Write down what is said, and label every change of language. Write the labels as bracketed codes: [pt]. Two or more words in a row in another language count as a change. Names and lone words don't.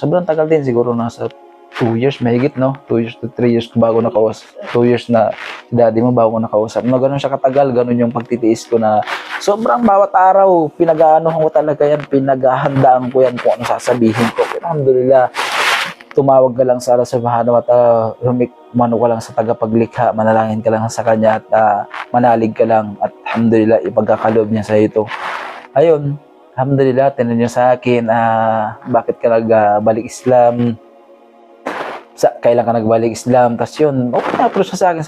[tl] Sobrang tagal din, siguro nasa 2 years, mahigit, no? [en] 2 years to 3 years [tl] bago nakausap. 2 years na si daddy mo bago nakausap. No, ganun siya katagal, ganun yung pagtitiis ko na sobrang bawat araw, pinag-aanohan ko talaga yan, pinaghahandaan ko yan kung ano sasabihin ko. Alhamdulillah, tumawag ka lang sa Allah [ar] سبحانه وتعالى, [tl] mano ka lang sa tagapaglikha, manalangin ka lang sa Kanya at manalig ka lang at alhamdulillah, ipagkakaloob niya sa ito. Ayun, alhamdulillah, tinanong niya sa akin, bakit ka nagbalik Islam? Kailan ka nagbalik Islam? Tapos yun, okay na approach siya sa akin.